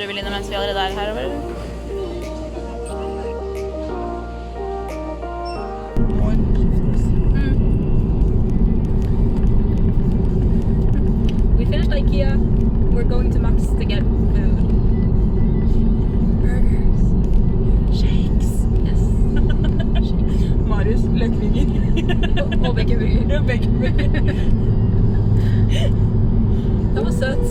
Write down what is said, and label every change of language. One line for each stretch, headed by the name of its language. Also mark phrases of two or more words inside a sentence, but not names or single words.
Norwegian: vel inne mens vi allerede er her, eller?
English: We finished IKEA. We're going to Max to get food. Burgers. Shakes. Yes. Shakes.
Norwegian: Marius, løkvinger. Og baconburger. Ja, baconburger. Det var søtt.